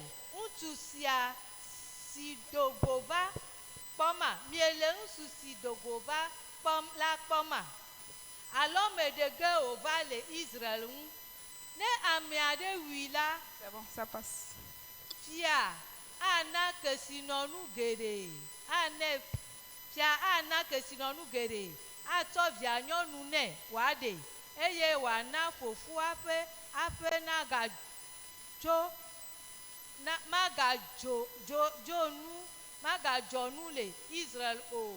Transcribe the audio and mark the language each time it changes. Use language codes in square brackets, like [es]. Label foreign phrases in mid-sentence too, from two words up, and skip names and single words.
[ee] ŋutsu sia si dogo va kpɔma, miele ŋutsu si dogo va la kpɔma, alo me ɖe ge wòva le Israel ŋu. Ne ame aɖe wui la, [fr] C'est bon, ça passe. [ee] fia ana kesinɔnu geɖe, fia ana kesinɔnu geɖe, atsɔ via nyɔnu nɛ wòaɖe, eye wòana fofoa ƒe aƒe magadzɔ nu le Israel o.